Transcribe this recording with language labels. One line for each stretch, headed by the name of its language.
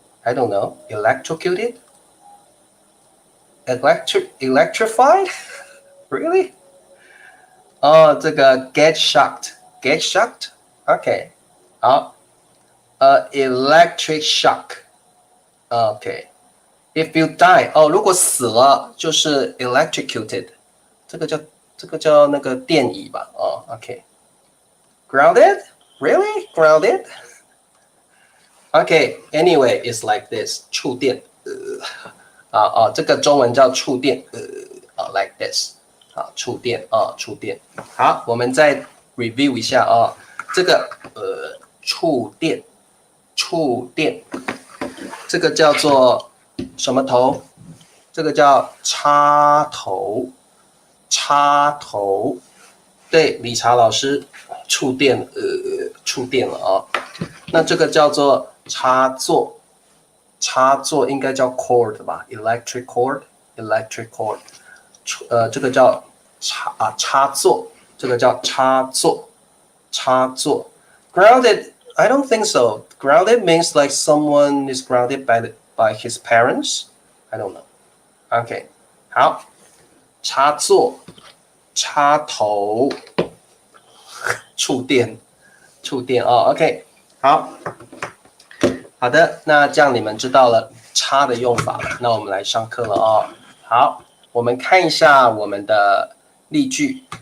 English: I don't know， electrocuted， electrified， really？哦，这个 get shocked，get shocked，OK， 好。 electric shock。OK，if you die，
Chinese: 哦，如果死了就是 electrocuted， 这个叫那个电椅吧？
English: 哦 ，OK，grounded， really grounded？ OK，anyway it's like this，
Chinese: 触电，这个中文叫触电，like this， 好，触电触电。好，我们再 review 一下这个触电。触电，这个叫做什么头？这个叫插头，插头。对，理查老师触电，触电了啊。那这个叫做插座，插座应该叫 cord 吧 ？
English: electric cord，electric cord。
Chinese: 这个叫插座，这个叫插座，插座。
English: Grounded。I don't think so. Grounded means like someone is grounded by his parents. I don't know.
Chinese: OK， 好，插座、插头、触电、触电哦。 OK， 好，好的，那这样你们知道了插的用法了。那我们来上课了哦。好，我们看一下我们的例句。